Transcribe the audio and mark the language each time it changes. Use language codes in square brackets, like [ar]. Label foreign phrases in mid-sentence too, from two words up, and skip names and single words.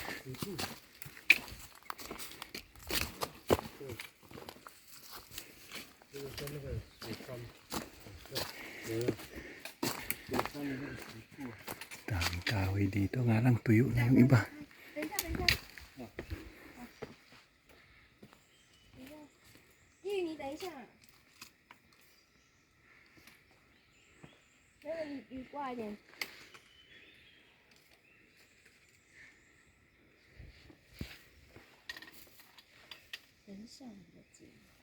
[zh] 水柱。对，这个跟那个水山，有水山的那个水柱啊。 [tl] Daming kahoy dito. Nga lang, tuyo na yung iba. [zh] 等一下，等一下。弟，你等一下。那个你过来一点。等一下，你的纸。